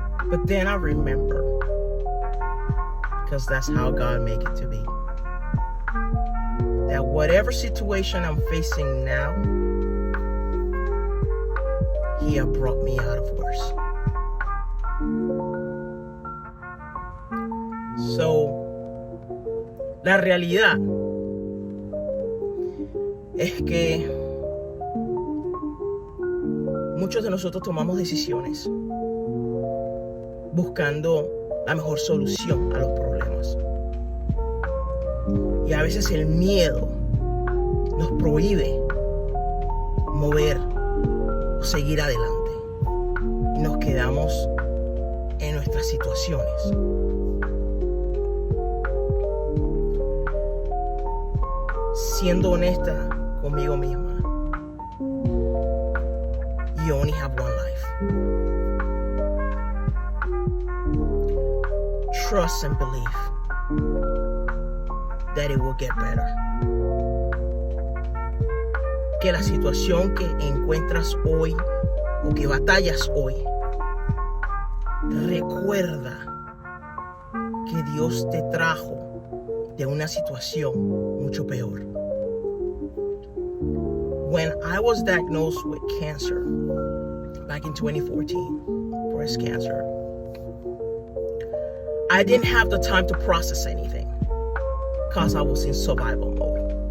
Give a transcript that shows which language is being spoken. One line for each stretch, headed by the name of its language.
English: But then I remember, because that's how God made it to be, that whatever situation I'm facing now, He has brought me out of worse.
Spanish: So, la realidad es que muchos de nosotros tomamos decisiones buscando la mejor solución a los problemas. Y a veces el miedo nos prohíbe mover o seguir adelante. Y nos quedamos en nuestras situaciones. Siendo honesta conmigo misma,
English: you only have one life. Trust and believe that it will get better.
Spanish: Que la situación que encuentras hoy o que batallas hoy, recuerda que Dios te trajo de una situación mucho peor.
English: When I was diagnosed with cancer back in 2014, breast cancer, I didn't have the time to process anything because I was in survival mode.